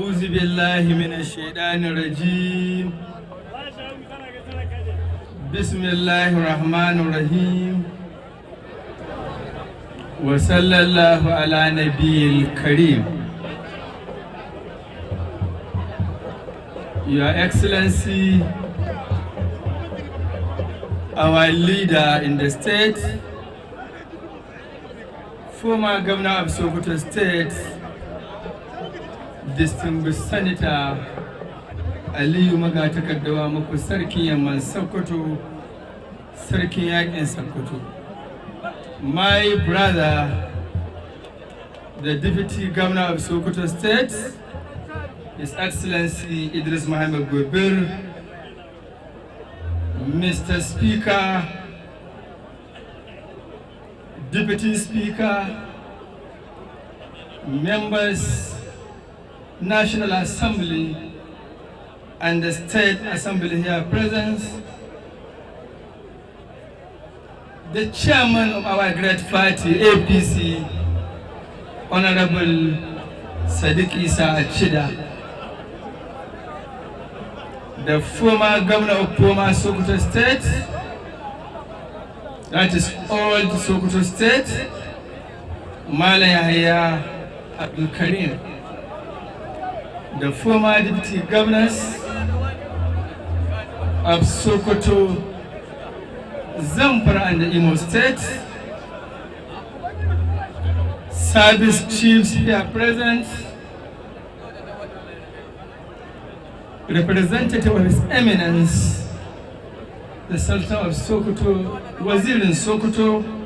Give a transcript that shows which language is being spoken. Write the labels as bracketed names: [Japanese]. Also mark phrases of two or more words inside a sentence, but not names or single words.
[Arabic] بالله من الشيطان الرجيم بسم الله الرحمن الرحيم وصلى الله على نبي الكريم. [English] Your Excellency, our leader in the state, former Governor of Sokoto State, distinguished Senator Aliyu Magatakardawa [Hausa] muku sarkin yamman Sokoto, sarkin yakin Sokoto. [English] My brother, the Deputy Governor of Sokoto State, His Excellency Idris Muhammad Gobir, Mr. Speaker, Deputy Speaker, members, National Assembly, and the State Assembly here present, the chairman of our great party, APC, Honorable Sadiq Isa Achida, the former governor of former Sokoto State, that is old Sokoto State, Mala Yahya Abdul Karim, the former deputy governors of Sokoto, Zamfara and the Imo State, service chiefs here present, representative of His Eminence, the Sultan of Sokoto, Wazir in Sokoto,